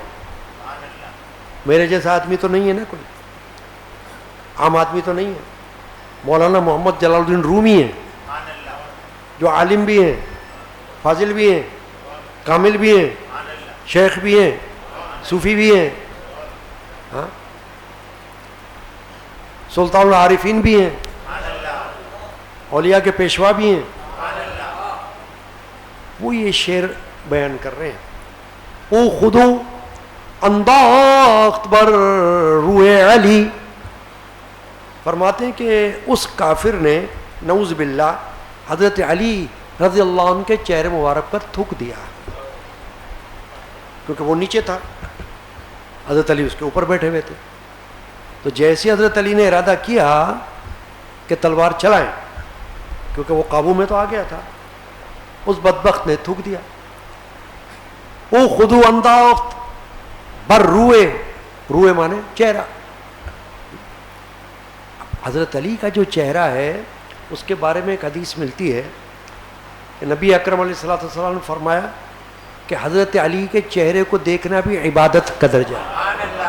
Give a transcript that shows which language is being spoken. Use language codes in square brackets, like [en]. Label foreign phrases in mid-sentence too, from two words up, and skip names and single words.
[ur] میرے جیسا آدمی تو نہیں ہے نا، کوئی عام آدمی تو نہیں ہے، مولانا محمد جلال الدین رومی ہیں، جو عالم بھی ہیں، فاضل بھی ہیں، کامل بھی ہیں، شیخ بھی ہیں، صوفی بھی ہیں، ہاں سلطان العارفین بھی ہیں، اولیاء کے پیشوا بھی ہیں۔ وہ یہ شعر بیان کر رہے ہیں، [fa] او خودو انداخت بر روئے علی، [ur] فرماتے ہیں کہ اس کافر نے [ar] نعوذ باللہ [ur] حضرت علی [ar] رضی اللہ عنہ [ur] کے چہرے مبارک پر تھوک دیا، کیونکہ وہ نیچے تھا، حضرت علی اس کے اوپر بیٹھے ہوئے تھے، تو جیسے حضرت علی نے ارادہ کیا کہ تلوار چلائیں، کیونکہ وہ قابو میں تو آ گیا تھا، اس بدبخت نے تھوک دیا، [fa] او خودو انداخت بر روئے، [ur] روئے مانے چہرہ، حضرت علی کا جو چہرہ ہے اس کے بارے میں ایک حدیث ملتی ہے کہ نبی اکرم [ar] علیہ الصلوۃ والسلام [ur] نے فرمایا کہ حضرت علی کے چہرے کو دیکھنا بھی عبادت کا درجہ ہے.